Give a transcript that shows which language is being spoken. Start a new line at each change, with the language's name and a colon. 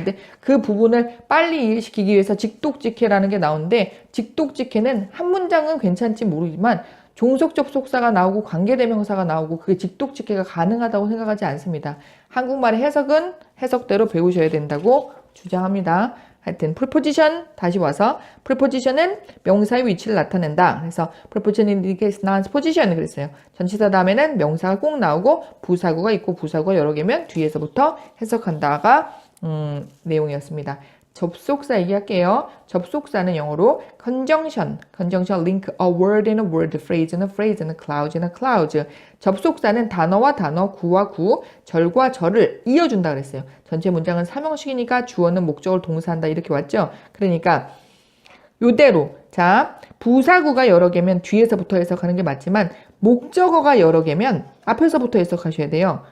Korean: 근데 그 부분을 빨리 이해시키기 위해서 직독직해라는 게 나오는데 직독직해는 한 문장은 괜찮지 모르지만 종속 접속사가 나오고 관계대명사가 나오고 그게 직독직해가 가능하다고 생각하지 않습니다. 한국말의 해석은 해석대로 배우셔야 된다고 주장합니다. 하여튼 preposition 다시 와서 preposition은 명사의 위치를 나타낸다. 그래서
English: preposition indicates noun's position
Korean: 그랬어요. 전치사 다음에는 명사가 꼭 나오고 부사구가 있고 부사구가 여러 개면 뒤에서부터 해석한다가 내용이었습니다. 접속사 얘기할게요. 접속사는 영어로
English: conjunction link a word in a word, phrase in a phrase, and a clause in a clause.
Korean: 접속사는 단어와 단어, 구와 구, 절과 절을 이어준다 그랬어요. 전체 문장은 삼형식이니까 주어는 목적을 동사한다 이렇게 왔죠. 그러니까 요대로 자 부사구가 여러 개면 뒤에서부터 해석하는 게 맞지만 목적어가 여러 개면 앞에서부터 해석하셔야 돼요.